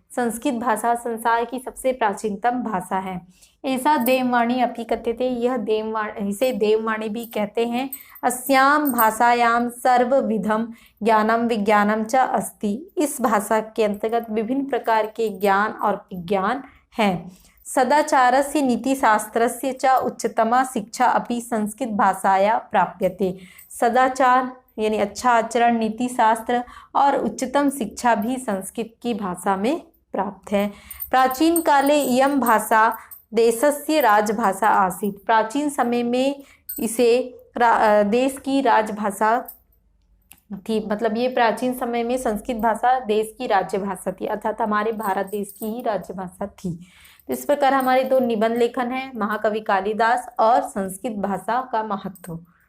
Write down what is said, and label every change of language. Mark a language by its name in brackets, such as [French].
[Hindi] संस्कृत भाषा संसार की सबसे प्राचीनतम भाषा है। [Sanskrit] ऐसा देववाणी अपि कथ्यते। [Hindi] यह देववाणी, इसे देववाणी भी कहते हैं। [Sanskrit] अस्याम भाषायाम सर्वविधम ज्ञानम विज्ञानम च अस्ति। [Hindi] इस भाषा के अंतर्गत विभिन्न प्रकार के ज्ञान और विज्ञान हैं। [Sanskrit] सदाचारस्य नीतिशास्त्रस्य च उच्चतमा शिक्षा अपि संस्कृत भाषाया प्राप्यते। [Hindi] सदाचार यानी अच्छा आचरण, नीति शास्त्र और उच्चतम शिक्षा भी संस्कृत की भाषा में प्राप्त है। [Sanskrit] प्राचीन काले इयं भाषा देशस्य राजभाषा आसीत्। [Hindi] प्राचीन समय में इसे देश की राजभाषा थी। मतलब ये प्राचीन समय में संस्कृत भाषा देश की राज्यभाषा थी, अर्थात हमारे भारत देश की ही राज्यभाषा थी। तो इस प्रकार हमारे 2 निबंध लेखन है, महाकवि कालिदास और संस्कृत भाषा का महत्व।